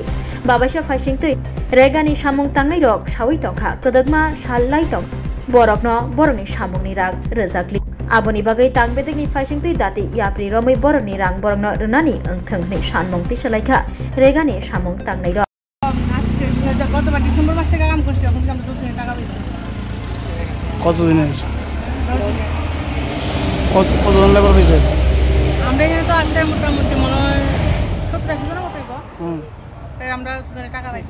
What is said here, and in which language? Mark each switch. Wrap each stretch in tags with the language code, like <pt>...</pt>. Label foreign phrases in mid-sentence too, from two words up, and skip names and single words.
<trp>Babasha faisingtui regani samung tangnai rok sawai tongkha kodagma sallai tong borok no boroni samungni rang rejakli. Aboni bagai tangbedekni faisingtui dati yapri romai boroni rang borok no renani engthongnai sanmung tisalaikha regani samung tangnai rok.</trp> <bn>গতবার ডিসেম্বর মাস থেকে কাম করছি এখন আমরা 2 দিনের টাকা পেয়েছি কতদিন হয়েছে কতজন লেবার পেয়েছে আমরা এখানে তো আসছে মোটামুটি মনে হয় 70-80 জনের মতোই তাই আমরা 2 দিনের টাকা পাইছি</bn>